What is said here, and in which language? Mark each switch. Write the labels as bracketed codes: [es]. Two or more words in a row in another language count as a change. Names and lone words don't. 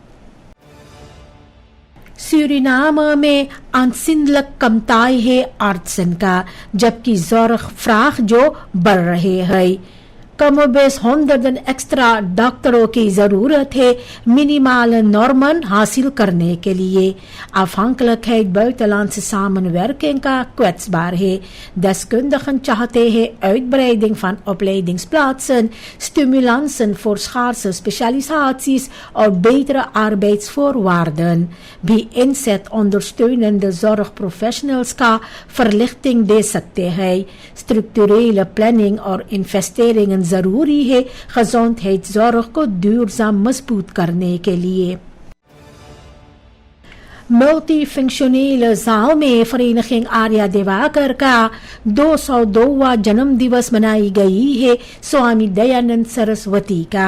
[hns] सूरीनाम में aanzienlijk कमताई है artsen का, जबकि zorgvraag जो बढ़ रहे हैं। कमोबेश honderden एक्स्ट्रा डॉक्टरों की जरूरत है [nl] minimale normen [hns] हासिल करने के लिए। [nl] Afhankelijkheid buitenlandse samenwerking का kwetsbaar है। Deskundigen [hns] चाहते हैं [nl] uitbreiding van opleidingsplaatsen, stimulansen voor schaarse specialisaties और betere arbeidsvoorwaarden। [hns] भी [nl] inzet ondersteunende zorgprofessionals [hns] का verlichting दे सकते हैं। [nl] Structurele planning [hns] और investeringen जरूरी है gezondheidszorg को duurzaam मजबूत करने के लिए। [nl] multifunctionele zaal [hns] में vereniging आर्या दिवाकर का 202वां जन्म दिवस मनाई गई है स्वामी दयानंद सरस्वती का।